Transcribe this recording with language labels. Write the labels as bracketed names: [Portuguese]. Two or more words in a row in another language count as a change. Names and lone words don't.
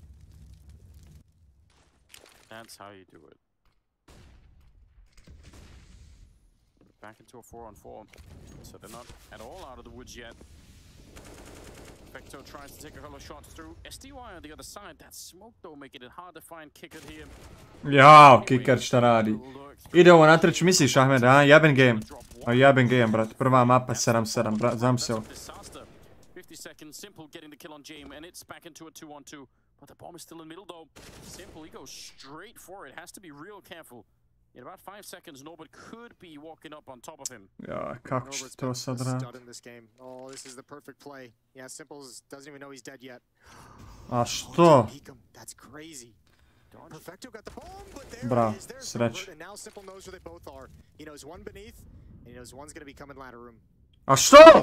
[English] That's how you do it. Back into a 4-on-4, so they're not at all out of the woods yet. Perfecto tries to take a couple of shots through. SDY on the other side. That smoke though making it hard to find Kicker here. [Serbian] Jao, Kicker šta radi? Ide ovo na treći, misliš Ahmed, a? Jeben game. A jeben game, brat. Prva mapa 7-7, brat. Znam se ovo. [English] 50 seconds, Simple getting the kill on Jame, and it's back into a 2-on-2. But the bomb is still in the middle though. Simple, he goes straight for it. Has to be real careful. In about 5 seconds, Norbert could be walking up on top of him. [Serbian] Ja, kako će to sad raditi? [English] Oh, this is the perfect play. Yeah, Simple doesn't even know he's dead yet. [Serbian] A što? [English] That's crazy. Perfecto got the bomb, but there [Serbian] Bravo, [English] it is. There's [Serbian] sreć. [English] and now Simple knows where they both are. He knows one beneath, and he knows one's going to be coming ladder room. [Serbian] A što?